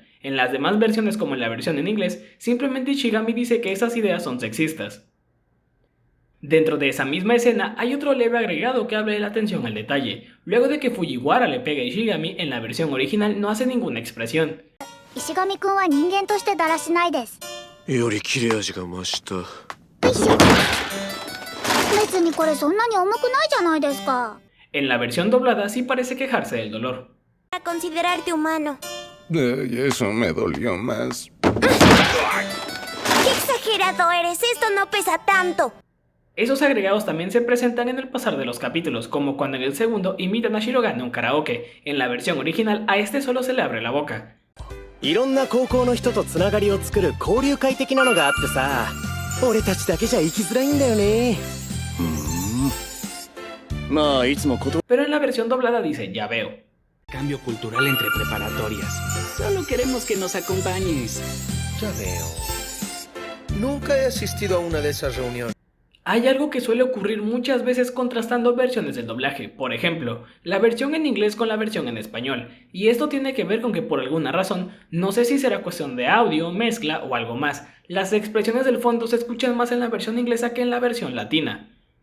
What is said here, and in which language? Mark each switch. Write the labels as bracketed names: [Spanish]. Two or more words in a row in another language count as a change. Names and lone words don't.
[Spanish] En las demás versiones como en la versión en inglés, simplemente Ishigami dice que esas ideas son sexistas. Dentro de esa misma escena hay otro leve agregado que habla de la atención al detalle. Luego de que Fujiwara le pega a Ishigami, en la versión original no hace ninguna expresión. [Japanese] 石上くんは人間としてだらしないです. より切れ味が増した。別にこれそんなに重くないじゃないですか。 [Spanish] En la versión doblada sí parece quejarse del dolor. Para considerarte humano. Eso me dolió más. ¡Qué exagerado eres! ¡Esto no pesa tanto! Esos agregados también se presentan en el pasar de los capítulos, como cuando en el segundo imitan a Shirogane en un karaoke. En la versión original a este solo se le abre la boca. [Japanese] いろんな高校の人とつながりを作る交流会的なのがあってさ、俺たちだけじゃ行きづらいんだよね。まあいつもこと。 [Spanish] Pero en la versión doblada dice ya veo. Cambio cultural entre preparatorias. Solo queremos que nos acompañes. Ya veo. Nunca he asistido a una de esas reuniones. Hay algo que suele ocurrir muchas veces contrastando versiones del doblaje, por ejemplo, la versión en inglés con la versión en español, y esto tiene que ver con que por alguna razón, no sé si será cuestión de audio, mezcla o algo más, las expresiones del fondo se escuchan más en la versión inglesa que en la versión latina.